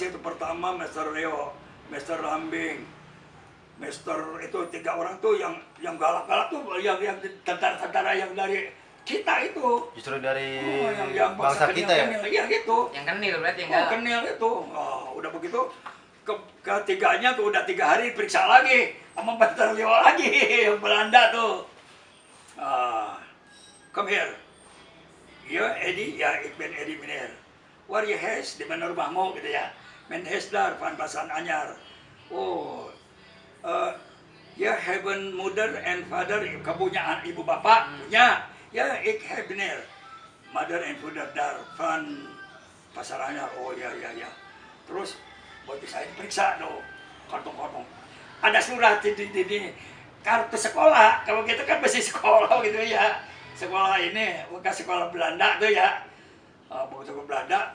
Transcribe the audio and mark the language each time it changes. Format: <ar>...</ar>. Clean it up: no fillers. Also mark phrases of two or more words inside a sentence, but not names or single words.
<id>Itu pertama Mister Leo, Mister Rambing, Mister itu 3 orang tuh yang galak-galak tuh, yang tentara-tentara yang dari kita itu. Justru dari yang bangsa kita ya? Iya gitu. Yang kenil berarti yang galak. Kenil itu. Udah begitu, ketiganya tuh udah 3 hari periksa lagi sama Mister Leo lagi, yang Belanda tuh.</id> <en>Come here.</en> <nl>Ya Eddie, ya ik ben Eddie meneer. Waar je huis?</nl> <id>Di mana rumahmu gitu ya.</id> <nl>Men huis daar van Pasar Anyar. Oh, ya hebben moeder en vader,</nl> <id>kamu punya ibu bapak? Punya. Ya,</id> <nl>ik heb meneer.</nl> <en>Mother and father</en> <nl>daar van</nl> <en>Pasar Anyar. Oh ya.</en> <id>Terus, buat saya diperiksa loh. Kartu-kartu. Ada surat di kartu sekolah. Kalau kita kan masih sekolah gitu ya. Sekolah ini, bekas sekolah Belanda tuh ya. Bekas sekolah Belanda.</id>